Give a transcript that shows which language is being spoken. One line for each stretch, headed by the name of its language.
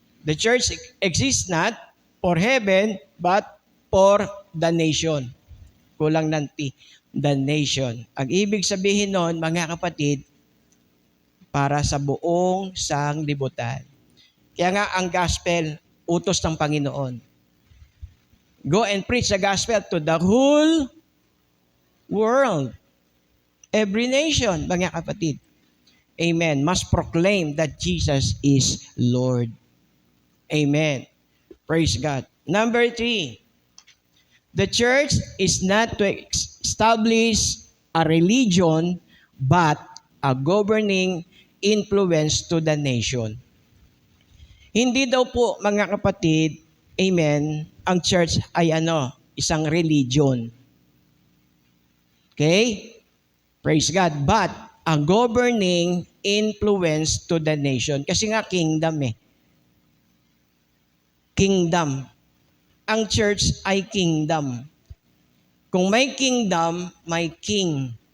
English: The church exists not for heaven, but for the nation.
Filipino: Kulang ng T,
English: the nation.
Filipino: Ang ibig sabihin nun, mga kapatid, para sa buong sanglibutan. Kaya nga ang gospel, utos ng Panginoon.
English: Go and preach the gospel to the whole world. Every nation,
Filipino: mga kapatid.
English: Amen. Must proclaim that Jesus is Lord. Amen. Praise God. Number 3, the church is not to establish a religion, but a governing influence to the nation.
Filipino: Hindi daw po, mga kapatid, amen, ang church ay isang religion.
English: Okay? Praise God. But a governing influence to the nation.
Filipino: Kasi nga kingdom eh. Kingdom. Ang church ay kingdom. Kung may kingdom, may king.